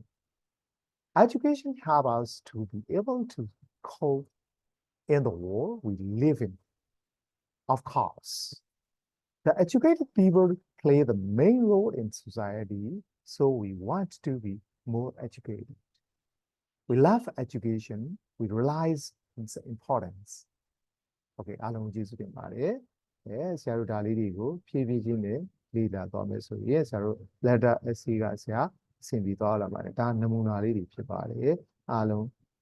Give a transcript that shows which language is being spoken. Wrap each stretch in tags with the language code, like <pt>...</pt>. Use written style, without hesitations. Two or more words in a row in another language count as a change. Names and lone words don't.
<en>Education helps us to be able to cope in the world we live in. Of course, the educated people play the main role in society, so we want to be more educated. We love education, we realize its importance.</en> <my>Okay, အားလုံးကျေးဇူးတင်ပါတယ်။ဆရာတို့ဒါလေးတွေကိုဖြည်းဖြည်းချင်းနဲ့လေ့လာသွားမယ်ဆိုရင်ဆရာတို့</my> <en>letter essay</en> <my>ကဆရာအဆင်ပြေသွားလာပါတယ်။ဒါနမူနာလေးတွေဖြစ်ပါတယ်။အားလုံး</my>